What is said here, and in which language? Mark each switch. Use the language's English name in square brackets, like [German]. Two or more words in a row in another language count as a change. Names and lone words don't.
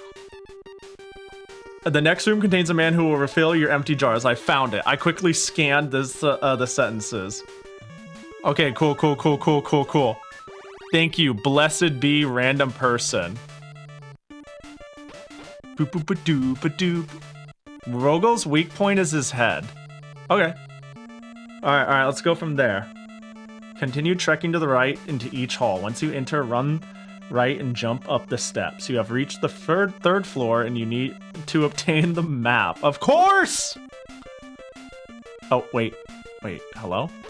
[English] The next room contains a man who will refill your empty jars. I found it. I quickly scanned this, the sentences. Okay, cool. Thank you. Blessed be random person. Boop boop ba doop ba doop. Rogel's weak point is his head. Okay. Alright, let's go from there. Continue trekking to the right into each hall. Once you enter, run right and jump up the steps. You have reached the third floor and you need to obtain the map. Of course! Oh, wait, hello?